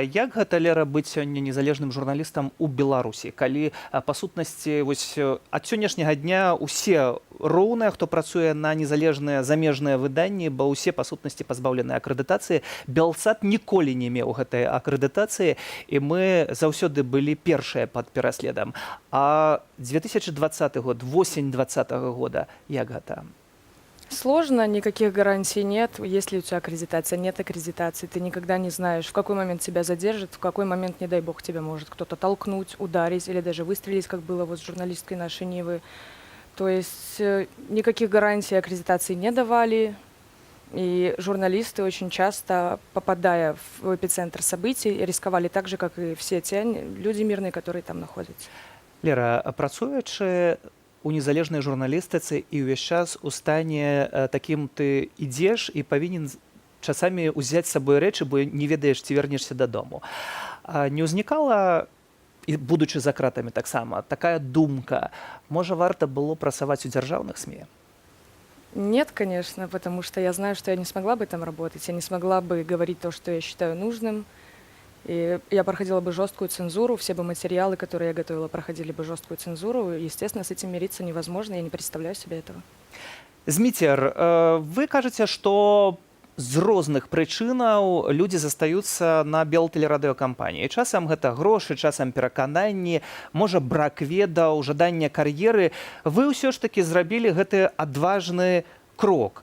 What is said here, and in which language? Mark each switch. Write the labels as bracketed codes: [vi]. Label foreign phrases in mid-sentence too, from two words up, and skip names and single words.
[be] Як гэта, Лера, быць сёння незалежным журналістам у Беларусі, калі па сутнасці вось ад сённяшняга дня усе роўныя, хто працуе на незалежныя замежныя выданні, бо ўсе па сутнасці пазбаўленыя акрэдытацыі. Белсат ніколі не меў гэтай акрэдытацыі, і мы заўсёды былі першыя пад пераследам. А 2020 год, восень 2020 года, як гэта? [ru] Сложно, никаких гарантий нет. Если у тебя аккредитация, нет аккредитации, ты никогда не знаешь, в какой момент тебя задержат, в какой момент, не дай бог, тебя может кто-то толкнуть, ударить или даже выстрелить, как было вот с журналисткой нашей Нивы. То есть никаких гарантий аккредитации не давали. И журналисты очень часто, попадая в эпицентр событий, рисковали так же, как и все те люди мирные, которые там находятся. [be] Лера, працуючы у незалежнай журналістыцы і ўвесь час у стане такім ты ідзеш і павінен часамі ўзяць з сабой рэчы, бо не ведаеш, ці вернешся дадому. Не ўзнікала, будучы за кратамі таксама, такая думка, можа, варта было працаваць у дзяржаўных СМІ? [ru] Нет, конечно, потому что я знаю, что я не смогла бы там работать, я не смогла бы говорить то, что я считаю нужным. И я проходила бы жесткую цензуру, все бы материалы, которые я готовила, проходили бы жесткую цензуру. Естественно, с этим мириться невозможно, я не представляю себе этого. [be] Зміцер, вы кажаце, што з розных прычынаў людзі застаюцца на белтэлерадыёкампаніі. Часам гэта грошы, часам перакананні, можа, брак ведаў, жаданне кар'еры. Вы ўсё ж такі зрабілі гэты адважны крок.